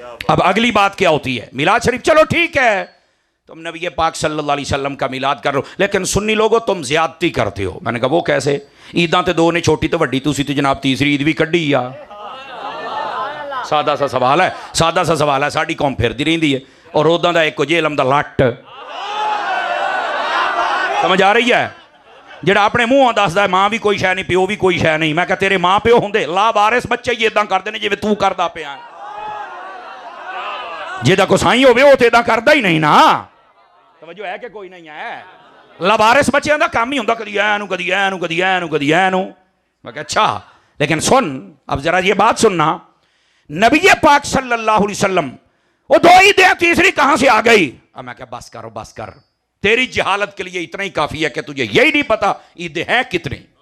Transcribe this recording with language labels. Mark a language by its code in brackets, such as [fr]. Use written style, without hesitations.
[hi] अब अगली बात क्या होती है? मिलाद शरीफ चलो ठीक है, तुम नबी पाक सल्लल्लाहु अलैहि वसल्लम का मिलाद कर रहे हो, लेकिन सुन्नी लोगों तुम ज्यादती करते हो। मैंने कहा वो कैसे? [pa] ईदां ते दो ने, छोटी तो वड्डी, तुसी तो जनाब तीसरी ईद भी कड्डी आ। [hi] सादा सा सवाल है, सादा सा सवाल है। [pa] साडी कौम फिरदी रहिंदी है और उदां दा एक जेलम दा लट। [hi] समझ आ रही है? [pa] ਜਿਹੜਾ ਆਪਣੇ ਮੂੰਹੋਂ ਦੱਸਦਾ ਮਾਂ ਵੀ ਕੋਈ ਸ਼ੈ ਨਹੀਂ, ਪਿਓ ਵੀ ਕੋਈ ਸ਼ੈ ਨਹੀਂ। ਮੈਂ ਕਿਹਾ ਤੇਰੇ ਮਾਂ ਪਿਓ ਹੁੰਦੇ ਲਾਵਾਰਿਸ ਬੱਚੇ ਹੀ ਇਦਾਂ ਕਰਦੇ ਨੇ ਜਿਵੇਂ ਤੂੰ ਕਰਦਾ ਪਿਆ। ਜਿਹਦਾ ਕੋ ਸਾਈਂ ਹੋਵੇ ਉਹ ਤੇ ਇਦਾਂ ਕਰਦਾ ਹੀ ਨਹੀਂ ਨਾ। ਤਵੱਜੋ ਹੈ ਕਿ ਕੋਈ ਨਹੀਂ ਹੈ? ਲਾਵਾਰਿਸ ਬੱਚਿਆਂ ਦਾ ਕੰਮ ਹੀ ਹੁੰਦਾ ਕਦੀ ਐ ਨੂੰ ਕਦੀ ਐ ਨੂੰ ਕਦੀ ਐ ਨੂੰ ਕਦੀ ਐ ਨੂੰ। [hi] मैं कहा अच्छा, लेकिन सुन अब जरा ये बात सुनना, नबी पाक सल्लल्लाहु अलैहि वसल्लम वो दो ही दे, तीसरी कहां से आ गई? अब मैं क्या बस करो बस कर, तेरी जहालत के लिए इतना ही काफी है कि तुझे यही नहीं पता ईद है कितनी।